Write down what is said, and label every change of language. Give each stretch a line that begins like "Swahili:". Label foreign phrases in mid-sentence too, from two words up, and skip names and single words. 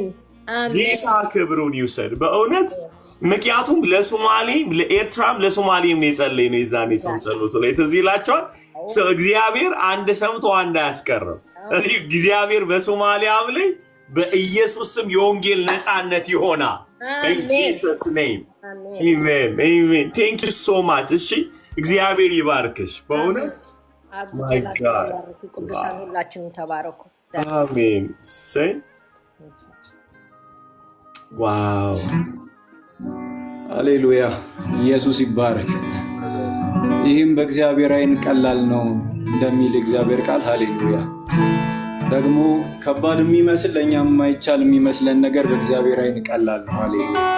Amharic: ጌታ ክብሩን ይውሰድ በእውነት ምክንያቱም ለሶማሌም ለኤርትራም ለሶማሌም የጸለይ ነው የዛኔ ጸሎቱ ላይ ተዚላቸዋል እግዚአብሔር አንድ ሰምቶ አንድ አያስቀርም ስለዚህ እግዚአብሔር በሶማሊያም ላይ በኢየሱስ ስም የወንጌል ነፃነት ይሆናል
English: in Jesus name amen amen thank you so much
Amharic: እሺ እግዚአብሔር ይባርክሽ በእውነት
English: my god
Amharic: ቅዱሳን ሁላችሁም ተባረኩ አሜን
English: say wow
Amharic: ሃሌሉያ ኢየሱስ ይባረክ ይህም በእግዚአብሔር አይን ቀላል ነው እንደሚል እግዚአብሔር ቃል ሃሌሉያ ደግሞ ከባድ የሚመስል ለኛም የማይቻል የሚመስለን ነገር በእግዚአብሔር አይን ቀላል ነው ሃሌሉያ